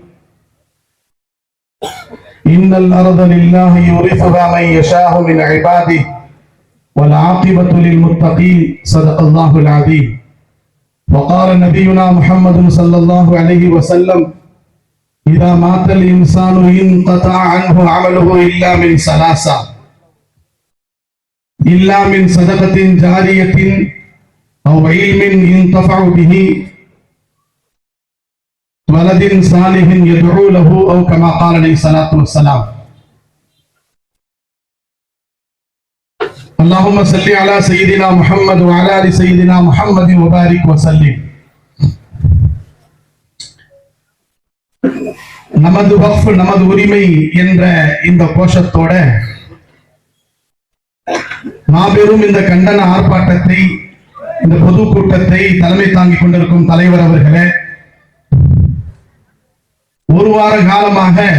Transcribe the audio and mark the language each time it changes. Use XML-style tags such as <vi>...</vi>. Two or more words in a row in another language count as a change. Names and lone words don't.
<ar>إن الأرض لله يورثها من يشاء من عباده والعاقبة للمتقين صدق الله العظيم وقال نبينا محمد صلى الله عليه وسلم إذا مات الإنسان انقطع عنه عمله إلا من ثلاثة إلا من صدقة جارية أو علم ينتفع به ولد صالح يدعو له أو كما قال عليه الصلاة والسلام اللهم صل على سيدنا محمد وعلى آل سيدنا محمد وبارك وسلم.</ar> <ta>நமது வக்ஃப் நமது உரிமை என்ற இந்த கோஷத்தோட மாபெரும் இந்த கண்டன ஆர்ப்பாட்டத்தை இந்த பொதுக்கூட்டத்தை தலைமை தாங்கிக் கொண்டிருக்கும் தலைவர் அவர்களே, ஒரு வார காலமாக</ta>